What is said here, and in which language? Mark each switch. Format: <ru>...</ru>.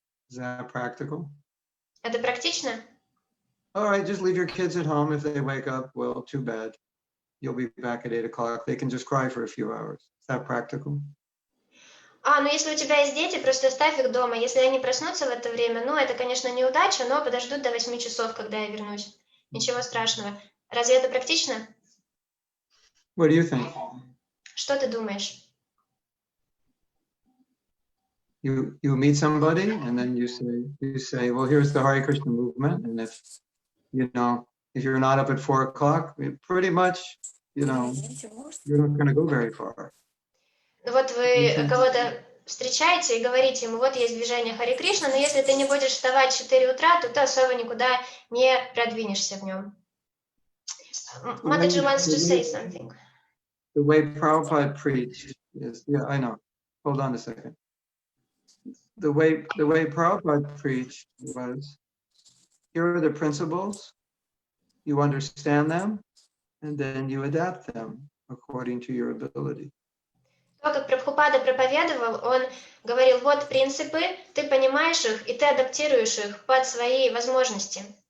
<en>Is that practical?</en> <ru>Это практично?</ru> <en>All right, just leave your kids at home. If they wake up, well, too bad. You'll be back at 8 o'clock. They can just cry for a few hours. Is that practical?</en> <ru>Ну если у тебя есть дети, просто оставь их дома. Если они проснутся в это время, это, конечно, неудача, но подождут до 8 часов, когда я вернусь. Ничего страшного. Разве это практично?</ru> <en>What do you think?</en> <ru>Что ты думаешь?</ru> <en>You meet somebody and then you say, well, here's the Hare Krishna movement, and if you're not up at 4 o'clock, pretty much, you're not going to go very far.</en> <ru>Вот вы кого-то встречаете и говорите ему, вот есть движение Харе Кришна, но если ты не будешь вставать в 4 утра, то ты особо никуда не продвинешься в нем.</ru> <en>Mataji wants to say something. The way Prabhupada preached is, yeah, I know. Hold on a second. The way Prabhupada preached was, here are the principles, you understand them, and then you adapt them according to your ability.</en> <ru>То, как Прабхупада проповедовал, он говорил, вот принципы, ты понимаешь их, и ты адаптируешь их под свои возможности.</ru>